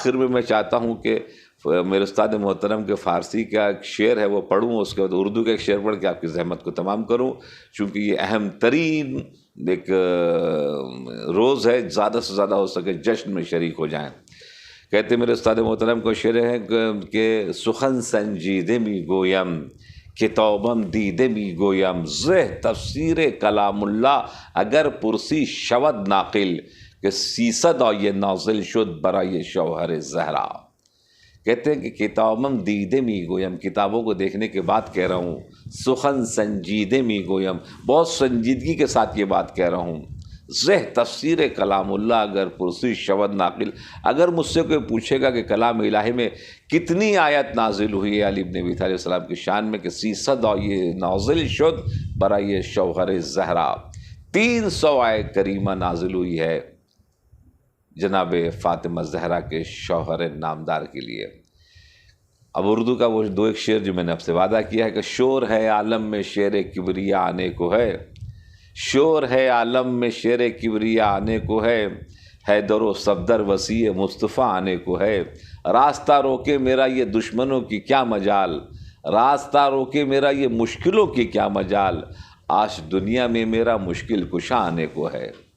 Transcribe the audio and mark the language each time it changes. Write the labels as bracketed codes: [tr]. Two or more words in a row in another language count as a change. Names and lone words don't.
[ur] آخر میں چاہتا ہوں کہ میرے استاد محترم کے فارسی کا ایک شعر ہے وہ پڑھوں، اس کے بعد اردو کا ایک شعر پڑھ کے آپ کی زحمت کو تمام کروں، چونکہ یہ اہم ترین ایک روز ہے، زیادہ سے زیادہ ہو سکے جشن میں شریک ہو جائیں۔ کہتے میرے استاد محترم کو شعر ہے کہ [fa] سخن سنجیدے می گویم کتابم دیده می گویم زه تفسیر کلام الله اگر پرسی شود ناقل کہ 300 آیه نازل شد برای شوهر زهرا۔ [ur] کہتے ہیں کہ [fa] کتابم دیده می گویم، [ur] کتابوں کو دیکھنے کے بعد کہہ رہا ہوں، [fa] سخن سنجیدے می گویم، [ur] بہت سنجیدگی کے ساتھ یہ بات کہہ رہا ہوں، [fa] زہ تفسیر کلام اللہ اگر پرسی شود ناقل، [ur] اگر مجھ سے کوئی پوچھے گا کہ کلام الہی میں کتنی آیت نازل ہوئی ہے علی بن ابی طالب السلام کی شان میں، کہ [fa] 300 آیت نازل شد برای شوہر زہرا، [ur] 300 آیت کریمہ نازل ہوئی ہے جناب فاطمہ زہرا کے شوہر نامدار کے لیے۔ اب اردو کا وہ دو ایک شعر جو میں نے آپ سے وعدہ کیا ہے کہ شور ہے عالم میں شیر کبریا آنے کو شور ہے عالم میں شیر کبریا آنے کو ہے در و صفدر وسیع مصطفیٰ آنے کو ہے، راستہ روکے میرا یہ دشمنوں کی کیا مجال، راستہ روکے میرا یہ مشکلوں کی کیا مجال، آج دنیا میں میرا مشکل کشا آنے کو ہے۔